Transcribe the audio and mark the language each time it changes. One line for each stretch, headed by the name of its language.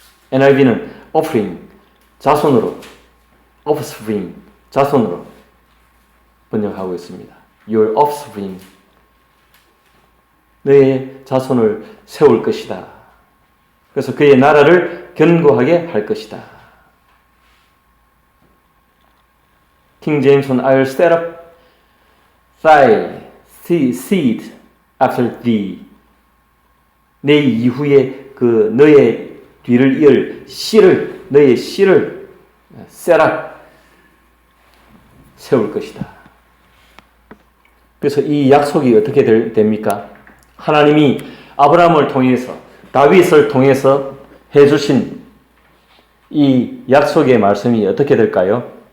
Korean: NIV는 offering, 자손으로, offspring, 자손으로 번역하고 있습니다.
English: Your offspring,
Korean: 너의 자손을 세울 것이다. 그래서 그의 나라를 견고하게 할 것이다.
English: King James은 I'll set up thy seed after thee.
Korean: 내 이후에 그 너의 뒤를 이을 씨를, 너의 씨를 set up, 세울 것이다. 그래서 이 약속이 어떻게 됩니까? 하나님이 아브라함을 통해서, 다윗을 통해서 해주신 이 약속의 말씀이 어떻게 될까요?